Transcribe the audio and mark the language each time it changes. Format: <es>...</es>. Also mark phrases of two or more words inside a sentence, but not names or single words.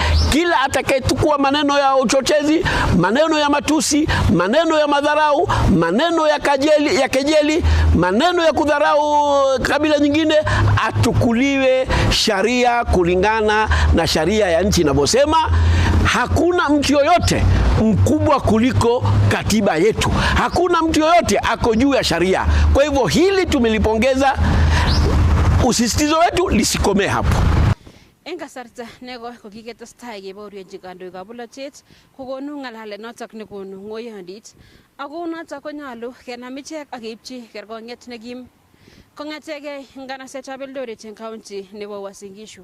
<sw>Kila atakayetukua maneno ya uchochezi, maneno ya matusi, maneno ya madharau, maneno ya kejeli, maneno ya kudharau kabila nyingine, atukuliwe sharia kulingana na sharia ya nchi inavyosema. Hakuna mtu yoyote mkubwa kuliko katiba yetu. Hakuna mtu yoyote ako juu ya sharia. Kwa hivyo hili tumelipongeza. Usisitizo wetu lisikomee hapo.</sw> <kln>Eng kasarta neko kokiketestai kebaorionji kandoikab bolotet kokonu ng'alalet notok nekonu ng'oyondit. Ako notok konyolu kenam ichek ak keipchi kerkong'et nekim. Kong'etegei nganasetab Eldoret eng county nebo Uasin Gishu.</kln>